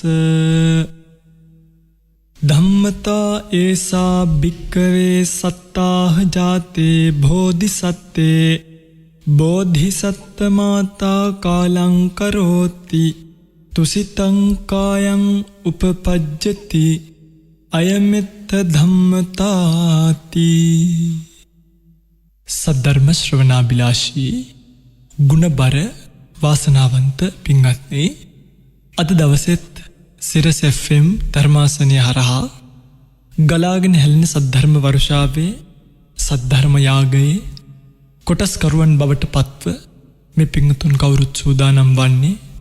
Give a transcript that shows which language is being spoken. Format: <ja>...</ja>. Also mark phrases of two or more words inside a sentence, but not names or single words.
<pi>ධම්මතා ඒසා භික්කවේ සත්තාහ ජාතේ බෝධිසත්තේ බෝධිසත්ත මාතා කාලං කරෝති තුසිතං කායං උපපජ්ජති අයමෙත්ත ධම්මතාති.</pi> <si>සද්ධර්ම ශ්‍රවණාබිලාෂී ගුණබර වාසනාවන්ත පින්වත්නි, අද දවසෙත් සිරස FM ධර්මාසනය හරහා ගලාගෙන හැලෙන සද්ධර්ම වර්ෂාවේ සද්ධර්ම යාගයේ කොටස්කරුවන් බවට පත්ව මේ පිංතුන් කවුරුත් සූදානම් වන්නේ</si>